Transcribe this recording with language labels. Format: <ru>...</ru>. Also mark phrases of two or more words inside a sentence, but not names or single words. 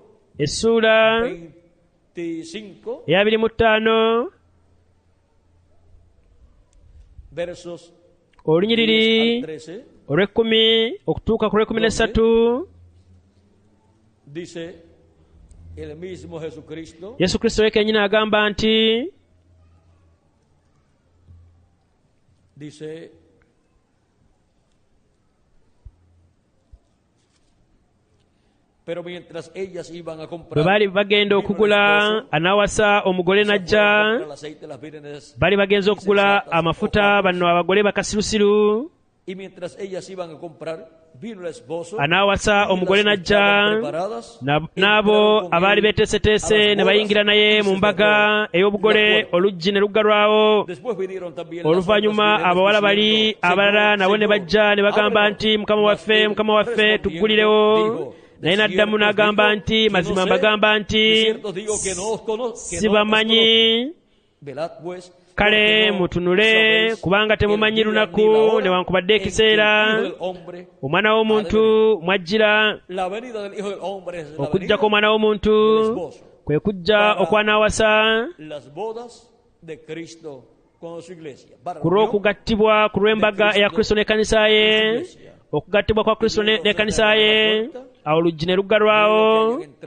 <lg>essuula 25 eya 25</lg> <es>versos</es> <lg>olunyiriri</lg> <es>10 al 13</es> <lg>olw'ekkumi okutuuka ku lw'ekumi</lg> <es>dice el mismo Jesucristo</es> <lg>yesu kristo ye kennyini agamba nti</lg> <es>dice pero mientras ellas iban a</es> <lg>bwe</lg> <es>comprar</es> <lg>baali bagenda okugula anaawasa omugole n'ajja</lg> <es>el aceite las vírgenes</es> <lg>baali bagenze okugula amafuta bano abagole bakasirusiru</lg> <es>y mientras ellas iban a comprar vino el esposo</es> <lg>anaawasa omugole n'ajja</lg> <es>preparadas</es> <lg>n'abo abaali beeteeseteese ne bayingira naye mu mbaga ey'obugole oluggi ne luggalwawo</lg> <es>después vinieron también</es> <lg>oluvannyuma abawala bali abalala nabo ne bajja ne bagamba nti mukama waffe tuggulirewo naye n'addamu n'agamba nti mazima mbagamba nti sibamanyi kale mutunule kubanga temumanyi lunaku newankubadde ekiseera omwana w'omuntu mwajjira okujjako omwana w'omuntu kwe kujja okwanaawasa ku lw'okugattibwa ku lw'embaga eya kristo n'ekkanisa ye okugattibwa kwa kristo n'ekkanisa ye awo oluggi ne luggalwawo</lg>